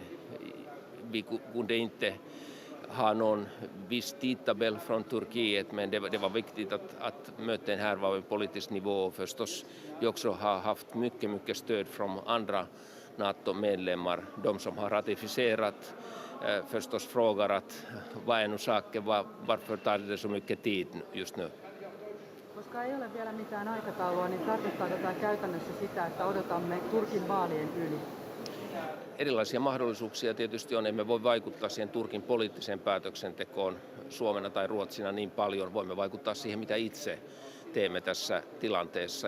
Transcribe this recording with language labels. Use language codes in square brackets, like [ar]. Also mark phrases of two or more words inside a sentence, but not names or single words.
[sv] Vi kunde inte ha någon viss tidtabell från Turkiet, men det var viktigt att möten här var på politisk nivå, och förstås vi också har haft mycket stöd från andra NATO-medlemmar, de som har ratificerat förstås frågar att vad är nu saken, varför tar det så mycket tid just nu? [fi] Koska ei ole vielä mitään aikataulua, niin tarkoittaako tämä käytännössä sitä, että odotamme Turkin vaalien yli? Erilaisia mahdollisuuksia tietysti on. Emme voi vaikuttaa siihen Turkin poliittiseen päätöksentekoon Suomena tai Ruotsina niin paljon. Voimme vaikuttaa siihen, mitä itse teemme tässä tilanteessa.